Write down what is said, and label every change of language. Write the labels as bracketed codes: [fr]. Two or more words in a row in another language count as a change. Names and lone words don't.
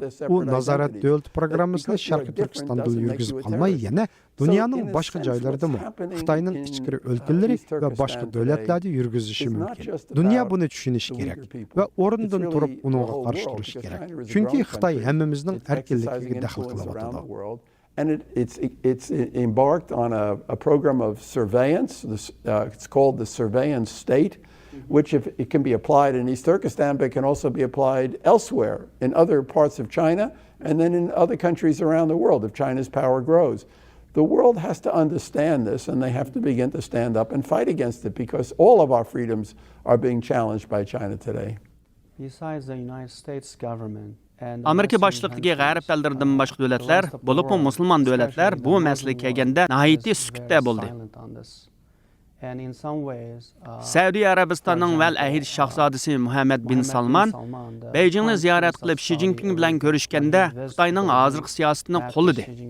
[uz] U nazorat davlat programmasini Sharq Turkistonda yurgizib qolmay, yana dunyoning boshqa joylaridami Xitoyning ichki o'lkalari va boshqa davlatlarda yurgizishi mumkin. Dunyo buni tushunishi kerak va o'rnidan turib uningga qarshi turishi kerak. Chunki Xitoy hammamizning erkinligiga daxl qilyapti. [en] And it's embarked on a program of surveillance. It's called the surveillance state, which if it can be applied in East Turkestan, but can also be applied elsewhere in other parts of China and then in other countries around the world if China's power grows. The world has to understand this, and they have to begin to stand up and fight against it because all of our freedoms are being challenged by China today. Besides the United States government, [uz] Amerika boshliqligi g'arb ellaridan boshqa davlatlar, bo'lib musulmon davlatlar bu masalaga kelganda nihoyatda sukutda bo'ldi. Saudiya Arabistonining val ahid shahzodasi Muhammad bin Salman Beijingni ziyorat qilib Xi Jinping bilan ko'rishganda Xitoyning hozirgi siyosatini qo'lladi.